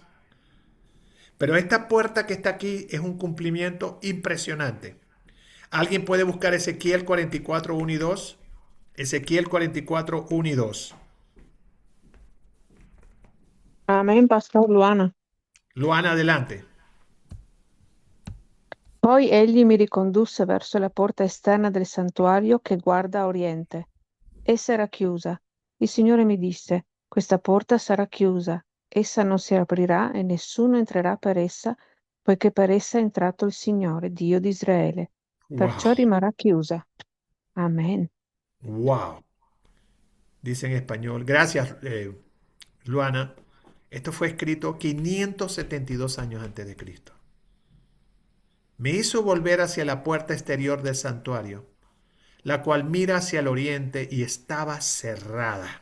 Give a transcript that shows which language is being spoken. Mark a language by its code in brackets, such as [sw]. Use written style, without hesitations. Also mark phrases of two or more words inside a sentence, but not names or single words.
[es] Pero esta puerta que está aquí es un cumplimiento impresionante. ¿Alguien puede buscar Ezequiel 44, 1 y 2? Ezequiel 44, 1 y 2. Amén, Pastor Luana. Luana, adelante. [it] Poi egli mi ricondusse verso la porta esterna del santuario che guarda a oriente. Essa era chiusa. Il Signore mi disse: questa porta sarà chiusa, essa non si aprirà e nessuno entrerà per essa, poiché per essa è entrato il Signore, Dio di Israele. Perciò Wow, rimarrà chiusa. Amen. [es] wow. Dice en español. Gracias, Luana. Esto fue escrito 572 años antes de Cristo. Me hizo volver hacia la puerta exterior del santuario, la cual mira hacia el oriente y estaba cerrada.